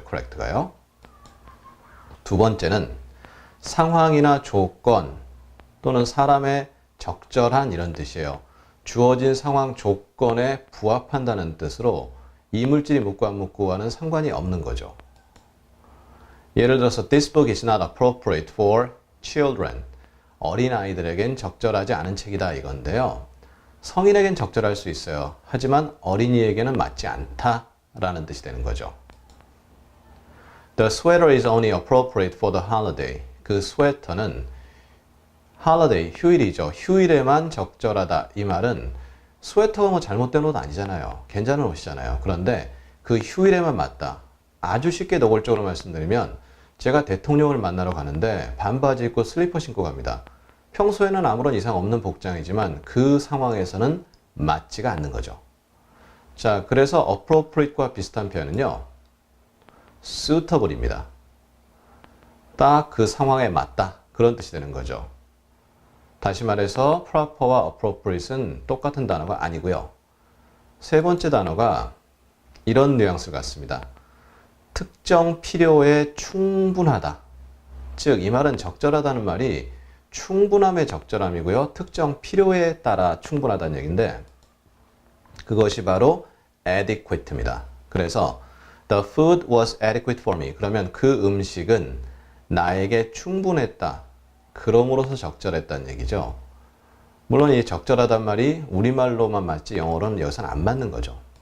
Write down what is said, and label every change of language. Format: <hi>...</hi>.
<ko>correct가요. 두 번째는 상황이나 조건 또는 사람의 적절한 이런 뜻이에요. 주어진 상황 조건에 부합한다는 뜻으로 이물질이 묻고 안 묻고와는 상관이 없는 거죠. 예를 들어서</ko> <en>This book is not appropriate for children.</en> <ko>어린아이들에겐 적절하지 않은 책이다 이건데요. 성인에겐 적절할 수 있어요. 하지만 어린이에게는 맞지 않다라는 뜻이 되는 거죠.</ko> <en>The sweater is only appropriate for the holiday.</en> <ko>그 스웨터는 holiday, 휴일이죠. 휴일에만 적절하다. 이 말은 스웨터가 뭐 잘못된 옷 아니잖아요. 괜찮은 옷이잖아요. 그런데 그 휴일에만 맞다. 아주 쉽게 노골적으로 말씀드리면 제가 대통령을 만나러 가는데 반바지 입고 슬리퍼 신고 갑니다. 평소에는 아무런 이상 없는 복장이지만 그 상황에서는 맞지가 않는 거죠. 자, 그래서 appropriate과 비슷한 표현은요. suitable입니다. 딱 그 상황에 맞다. 그런 뜻이 되는 거죠. 다시 말해서 proper와 appropriate는 똑같은 단어가 아니고요. 세 번째 단어가 이런 뉘앙스 같습니다. 특정 필요에 충분하다. 즉, 이 말은 적절하다는 말이 충분함의 적절함이고요. 특정 필요에 따라 충분하다는 얘기인데 그것이 바로 adequate입니다. 그래서</ko> <en>The food was adequate for me.</en> <ko>그러면 그 음식은 나에게 충분했다. 그럼으로써 적절했다는 얘기죠. 물론 이 적절하단 말이 우리말로만 맞지 영어로는 여기서는 안 맞는 거죠.</ko>